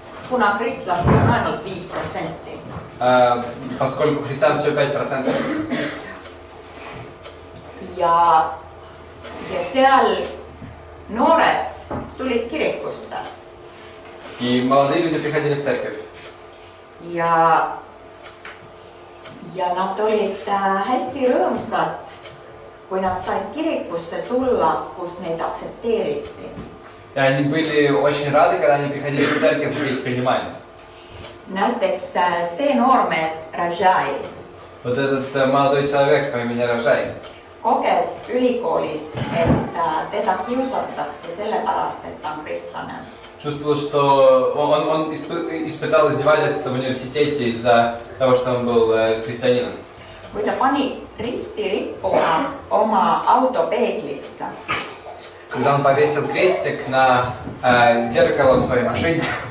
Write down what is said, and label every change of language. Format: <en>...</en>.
<et>kuna kristlasi on ainult 5%.</et> <ru>поскольку христиан всего 5%.</ru> <et>Ja seal noored tulid kirikusse</et> <ru>И молодые люди приходили в церковь.</ru> <et>ja nad olid hästi rõõmsad, kui nad said kirikusse tulla, kus neid aktsepteeriti.</et> <ru>И они были очень rады, когда они приходили в церковь, где их принимали.</ru> <et>Näiteks see noormees Rajai</et> <ru>Вот этот молодой человек по имени Рajai</ru> <et>koges ülikoolis, et teda kiusatakse sellepärast, et ta on kristlane.</et> <ru>чувствовал, что он испытал издевательство в университете из-за того, что он был христианином.</ru> <et>Kui ta pani risti rippuma oma auto peeglisse,</et> <ru>Когда он повесил крестик на зеркало в своей машине,</ru>